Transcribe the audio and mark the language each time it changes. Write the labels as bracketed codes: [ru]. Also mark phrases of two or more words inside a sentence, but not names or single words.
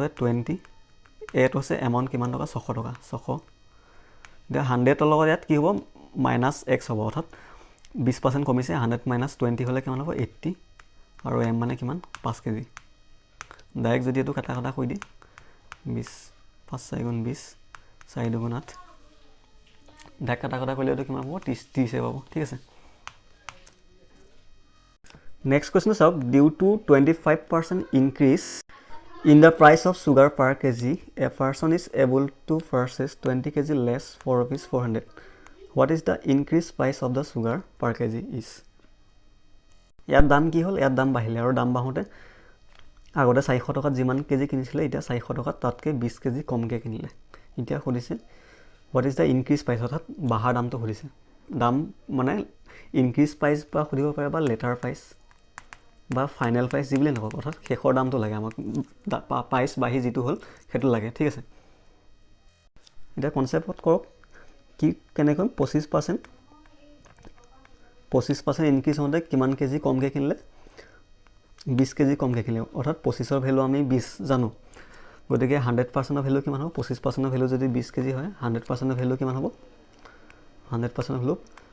[as] হয় 20 এটো হৈছে এমাউণ্ট কিমান টকা 600 টকা 600 এতিয়া 100ৰ লগত ইয়াত কি হ'ব মাইনাছ x হ'ব অৰ্থাৎ 20% কমিছে 100 মাইনাছ 20 হ'লে কিমান হ'ব 80 আৰু m মানে কিমান 5 কেজি ডাইৰেক্ট যদি এইটো কাটা কৰি দিয়ে 20 5 4 গুণ 20 4 2 গুণ 8 ডাইৰেক্ট কাটা কৰিলে এইটো কিমান হ'ব 30 পাব ঠিক আছে [en] Next question is due to 25% increase in the price of sugar per kg, a person is able to purchase 20 kg less for rupees 400. What is the increased price of the sugar per kg is? [as] ইয়াৰ দাম কি হ'ল ইয়াৰ দাম বাঢ়িলে আৰু দাম বাঢ়োতে আগতে 400 টকাত যিমান কেজি কিনিছিলে এতিয়া 400 টকাত তাতকৈ 20 কেজি কমকৈ কিনিলে এতিয়া সুধিছে [en] what is the increased price [as] অৰ্থাৎ বাঢ়া দামটো সুধিছে দাম মানে [en] increased price [as] বা সুধিব পাৰে বা [en] later price [as] বা [en] final price [as] যিবুলি নকওঁ অৰ্থাৎ শেষৰ দামটো লাগে আমাক প্ৰাইচ বাঢ়ি যিটো হ'ল সেইটো লাগে ঠিক আছে এতিয়া কনচেপ্টত কৰক কি কেনেকৈ 25% ইনক্ৰিজ হওঁতে কিমান কেজি কমকৈ কিনিলে 20 কেজি কমকৈ কিনিলে অৰ্থাৎ 25ৰ ভেলু আমি 20 জানো গতিকে 100%ৰ ভেলু কিমান হ'ব 25%ৰ ভেলু যদি 20 কেজি হয় 100%ৰ ভেলু কিমান হ'ব 100%ৰ ভেলু